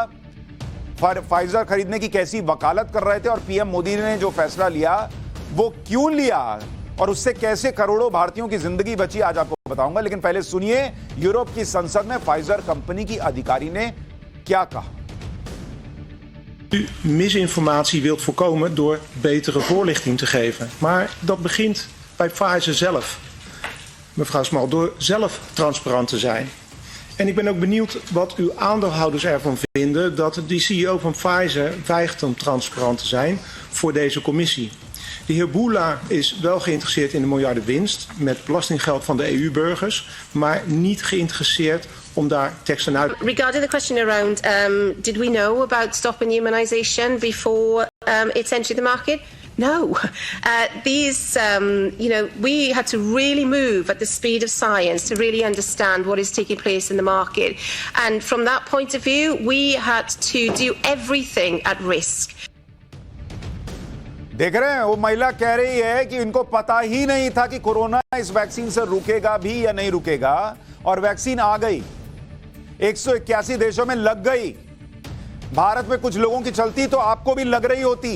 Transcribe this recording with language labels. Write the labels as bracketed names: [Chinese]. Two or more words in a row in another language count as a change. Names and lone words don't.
[Hindi] फाइजर खरीदने की कैसी वकालत कर रहे थे और पीएम मोदी ने जो फैसला लिया वो क्यों लिया और उससे कैसे करोड़ों भारतीयों की जिंदगी बची, आज आपको बताऊंगा। लेकिन पहले सुनिए यूरोप की संसद में फाइजर कंपनी की अधिकारी ने क्या कहा। [Dutch] U misinformatie wilt voorkomen door betere voorlichting te geven. Maar dat begint bij Pfizer zelf. Mevrouw Small, door zelf transparant te zijn. En ik ben ook benieuwd wat uw aandeelhouders ervan vinden dat de CEO van Pfizer weigert om transparant te zijn voor deze commissie. De heer Boula is wel geïnteresseerd in de miljarden winst met belastinggeld van de EU-burgers, maar niet geïnteresseerd om daar tekst en uit. [English] Regarding the question around, did we know about stopping immunisation before its entry the market? No. We had to really move at the speed of science to really understand what is taking place in the market. And from that point of view, we had to do everything at risk. [Hindi] देख रहे हैं, वो महिला कह रही है कि इनको पता ही नहीं था कि कोरोना इस वैक्सीन से रुकेगा भी या नहीं रुकेगा, और वैक्सीन आ गई, 181 देशों में लग गई। भारत में कुछ लोगों की चलती तो आपको भी लग रही होती।